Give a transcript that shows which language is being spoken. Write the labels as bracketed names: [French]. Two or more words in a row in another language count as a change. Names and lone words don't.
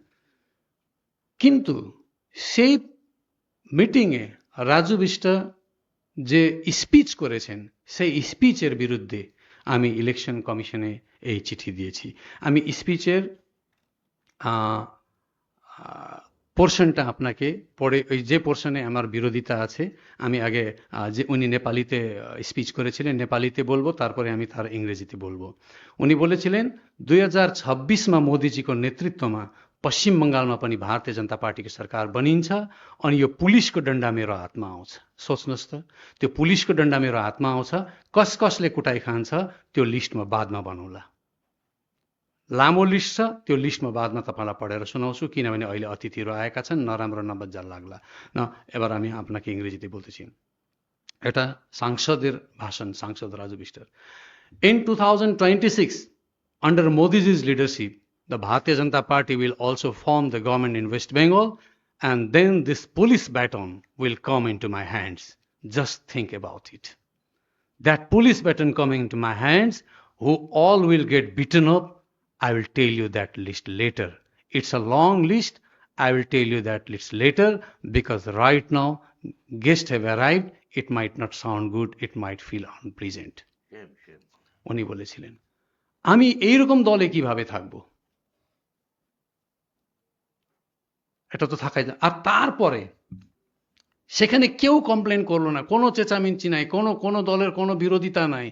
[Bangla] কিন্তু সেই মিটিংয়ে রাজু বিষ্ট যে স্পিচ করেছেন, সেই স্পিচের বিরুদ্ধে আমি [English] election commission [Bangla] এই চিঠি দিয়েছি। আমি স্পিচের পোর্শনটা আপনাকে পড়ে, ওই যে পোর্শনে আমার বিরোধিতা আছে, আমি আগে যে উনি নেপালিতে স্পিচ করেছিলেন নেপালিতে বলবো, তারপরে আমি তার ইংরেজিতে বলবो। [Nepali] उनी बोलेছিলেন 2026मा मोदीजीको नेतृत्वमा पश्चिम बङ्गालमा पनि भारतीय जनता पार्टीको सरकार बनिन्छ अनि यो पुलिसको डन्डा मेरो हातमा आउँछ। सोच्नुहोस् त, त्यो पुलिसको डन्डा मेरो हातमा आउँछ, कस कसले कुटाइ खान्छ त्यो लिस्टमा बादमा बनौला। लामो लिस्ट छ, त्यो लिस्टमा बादमा तपाईँलाई पढेर सुनाउँछु, किनभने अहिले अतिथिहरू आएका छन्, नराम्रो नबज्जा लाग्ला। [Bangla] न এবার আমি আপনাকে ইংরেজিতে বলতেছি। এটা সাংসদের ভাষণ, সাংসদ রাজু বিষ্টার। [English] In 2026, under Modi's leadership, the Bharatiya Janata Party will also form the government in West Bengal, and then this police baton will come into my hands. Just think about it. That police baton coming into my hands, who all will get beaten up, I will tell you that list later. It's a long list. I will tell you that list later, because right now guests have arrived. It might not sound good. It might feel unpleasant. [Bangla] উনি বলেছিলেন। আমি এইরকম দলে কিভাবে থাকবো? এটা তো থাকাই যায়। আর তারপরে সেখানে কেউ কমপ্লেন করলো না, কোনো চেঁচামেচি নাই, কোনো দলের কোনো বিরোধিতা নাই।